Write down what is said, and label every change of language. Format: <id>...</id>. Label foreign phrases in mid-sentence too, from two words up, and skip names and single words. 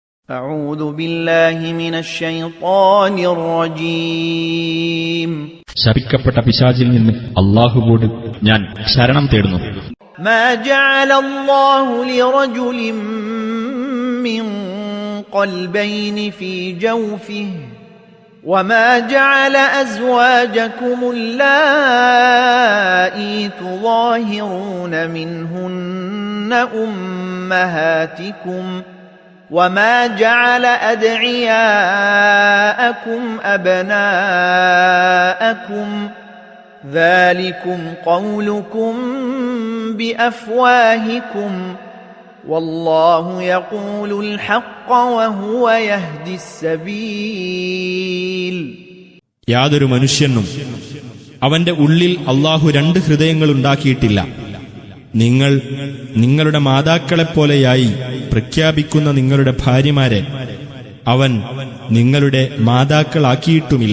<ar>أعوذ بالله من الشيطان الرجيم</ar> <ml>ശപിക്കപ്പെട്ട പിശാചിൽ നിന്ന് അല്ലാഹുവോട് ഞാൻ ശരണം തേടുന്നു.</ml> <ar>ما جعل الله لرجل من قلبين في جوفه وما جعل أزواجكم اللائي تظاهرون منهن أمهاتكم وما جعل أدعياءكم أبناءكم ذلكم قولكم بأفواهكم والله يقول الحق وهو يهدي السبيل.</ar> <ml>യാതൊരു മനുഷ്യനും അവന്റെ ഉള്ളിൽ അല്ലാഹു രണ്ട് ഹൃദയങ്ങൾ ഉണ്ടാക്കിയിട്ടില്ല. നിങ്ങൾ നിങ്ങളുടെ മാതാക്കളെപ്പോലെയായി പ്രഖ്യാപിക്കുന്ന നിങ്ങളുടെ ഭാര്യമാരെ അവൻ നിങ്ങളുടെ മാതാക്കളാക്കിയിട്ടുമില്ല.</ml>